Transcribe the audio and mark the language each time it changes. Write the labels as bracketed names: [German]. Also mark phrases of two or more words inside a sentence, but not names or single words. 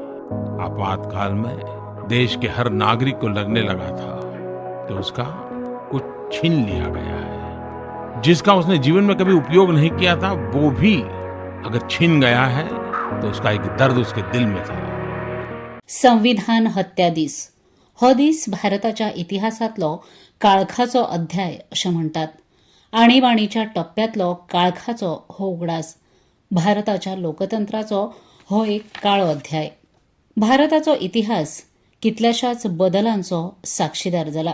[Hindi] आपातकाल में देश के हर नागरिक को लगने लगा था कि उसका कुछ छीन लिया गया है, जिसका उसने जीवन में कभी उपयोग नहीं किया था, वो भी अगर छीन गया है तो उसका एक दर्द उसके दिल में था। [Konkani] संविधान हत्या दीस हो दीस भारताच्या इतिहासातलो काळखाचो अध्याय अशें म्हणटात. आणीबाणीच्या टप्प्यातलो काळखाचो हो उगडास. भारताच्या लोकतंत्राचो हो एक काळो अध्याय. भारताचो इतिहास कितल्याशाच बदलांचो साक्षीदार जाला.